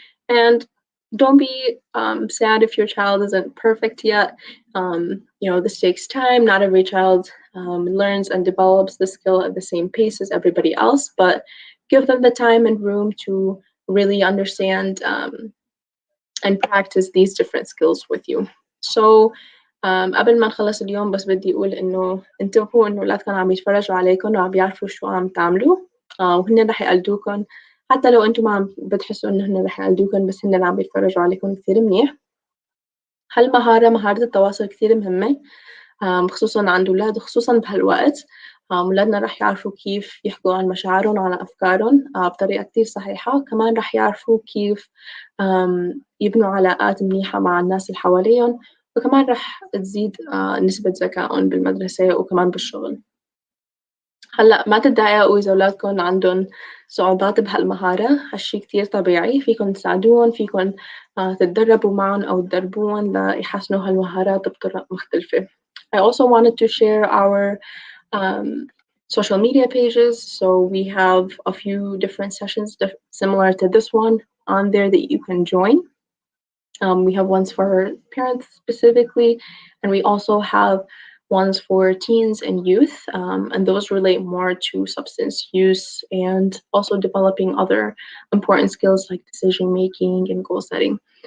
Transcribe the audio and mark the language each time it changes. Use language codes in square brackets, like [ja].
[en] And don't be sad if your child isn't perfect yet. This takes time. Not every child learns and develops the skill at the same pace as everybody else, but give them the time and room to really understand and practice these different skills with you. [ar] قبل ما نخلص اليوم بس بدي أقول إنه انتبهوا إنه أولادكم عم يتفرجوا عليكم وعم بيعرفوا شو عم تعملوا، وهن رح يقلدوكم حتى لو أنتم ما عم بتحسوا إنه هن رح يقلدوكم، بس هن عم بيتفرجوا عليكم كثير منيح. مهارة التواصل كثير مهمة، خصوصا عند أولاد، خصوصا بهالوقت. أولادنا رح يعرفوا كيف يحكوا عن مشاعرهم وعن أفكارهم بطريقة كتير صحيحة. كمان رح يعرفوا كيف يبنوا علاقات منيحة مع الناس اللي حواليهم، وكمان رح تزيد نسبة ذكائهم بالمدرسة وكمان بالشغل. هلأ ما تتضايقوا إذا أولادكم عندهم صعوبات بهالمهارة، هالشي كتير طبيعي. فيكم تساعدوهم، فيكم تتدربوا معهم أو تدربوهم ليحسنوا هالمهارات بطرق مختلفة. [en] I also wanted to share our social media pages. So we have a few different sessions similar to this one on there that you can join. We have ones for parents specifically, and we also have ones for teens and youth, and those relate more to substance use and also developing other important skills like decision making and goal setting.